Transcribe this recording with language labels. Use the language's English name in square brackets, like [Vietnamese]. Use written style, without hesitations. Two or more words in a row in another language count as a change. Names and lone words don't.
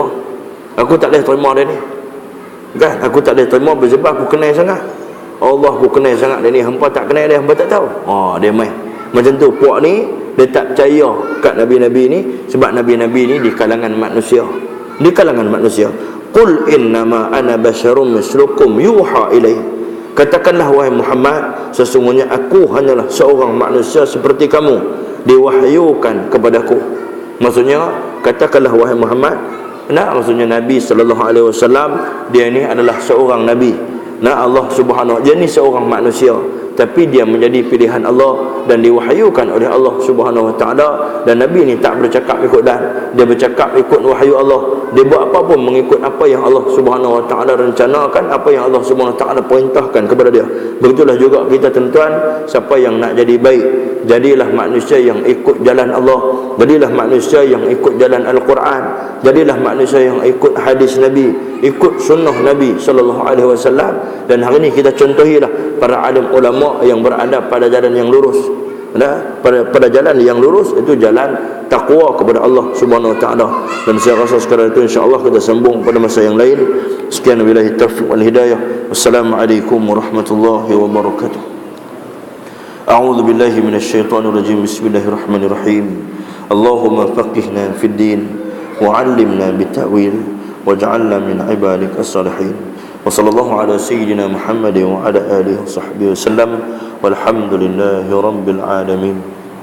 [Malay] Aku tak boleh terima dia ni. Kan? Aku tak boleh terima sebab aku kenal sangat Allah, aku kenal sangat dia ni. Hampa tak kenal dia, hampa tak tahu. Dia main macam tu. Puak ni dia tak percaya kat Nabi-Nabi ni, sebab Nabi-Nabi ni di kalangan manusia. Di kalangan manusia. [Arabic] قل إنما أنا بشر مثلكم يوحى إليه. [Malay] Katakanlah wahai Muhammad, sesungguhnya aku hanyalah seorang manusia seperti kamu, diwahyukan kepadaku. Maksudnya, katakanlah wahai Muhammad, maksudnya Nabi [Arabic] صلى الله عليه وسلم [Malay] dia ni adalah seorang nabi. Allah Subhanahu, dia ni seorang manusia, tapi dia menjadi pilihan Allah dan diwahyukan oleh Allah [Arabic] سبحانه وتعالى. [Malay] Dan Nabi ni tak bercakap ikut dan, dia bercakap ikut wahyu Allah. Dia buat apa pun mengikut apa yang Allah [Arabic] سبحانه وتعالى [Malay] rencanakan, apa yang Allah [Arabic] سبحانه وتعالى [Malay] perintahkan kepada dia. Begitulah juga kita tuan-tuan, siapa yang nak jadi baik, jadilah manusia yang ikut jalan Allah, jadilah manusia yang ikut jalan Al-Quran, jadilah manusia yang ikut hadis Nabi, ikut sunnah Nabi [Arabic] صلى الله عليه وسلم. [Malay] Dan hari ini kita contohilah para alim ulama yang berada pada jalan yang lurus. Pada jalan yang lurus, itu jalan takwa kepada Allah [Arabic] سبحانه وتعالى. [Malay] Dan saya rasa sekarang itu insya-Allah kita sambung pada masa yang lain. [Arabic] Sekian بالله التوفيق والهداية. والسلام عليكم ورحمة الله وبركاته أعوذ بالله من الشيطان الرجيم. بسم الله الرحمن الرحيم. اللهم فقهنا في الدين وعلمنا التأويل واجعلنا من عبادك الصالحين. وصلى الله على سيدنا محمد وعلى آله وصحبه وسلم. والحمد لله رب العالمين.